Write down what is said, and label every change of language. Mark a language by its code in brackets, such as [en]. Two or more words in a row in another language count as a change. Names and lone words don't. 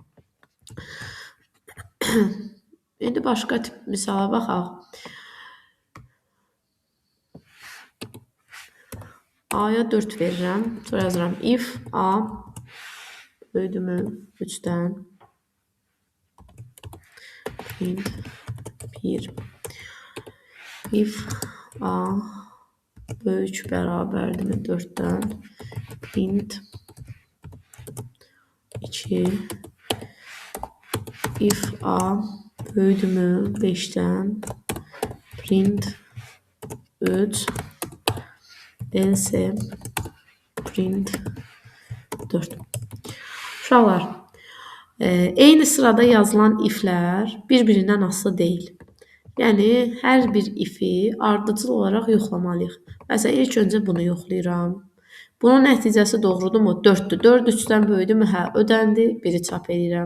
[az] İndi başqa tip misala baxaq. A-ya 4 verirəm. Sonra yazıram if A böyüdümü 3-dən print 1 if A böyük bərabərdirmi 4-dən print 2 if A böyüdümü 5-dən print 3 [en] else print [az] 4. Uşaqlar, eyni sırada yazılan iflər bir-birindən asılı deyil. Yəni, hər bir ifi ardıcıl olaraq yoxlamalıyıq. Məsələn, ilk öncə bunu yoxlayıram. Bunun nəticəsi doğrudurmu? 4-dür. 4 3-dən böyüdürmü? Hə, ödəndi. 1-i çap edirəm.